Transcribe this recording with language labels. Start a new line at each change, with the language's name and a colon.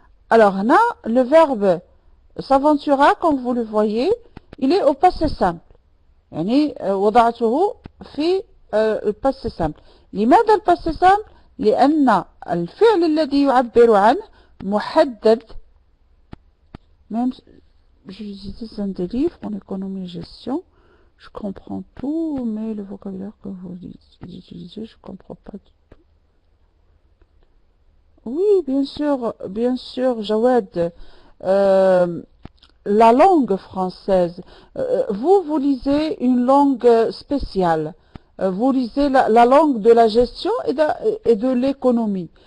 Arabic: هنا
French: le verbe s'aventura comme vous le voyez il est au passé simple.
Arabic: يعني وضعته في الباسي سامبل. لماذا الباسي سامبل؟ لأن الفعل الذي يعبر عنه محدد.
French: Même j'utilise un des livres en économie et gestion, je comprends tout, mais le vocabulaire que vous utilisez, je ne comprends pas du tout. Oui, bien sûr, Jawad, la langue française, vous lisez une langue spéciale, vous lisez la langue de la gestion et de l'économie.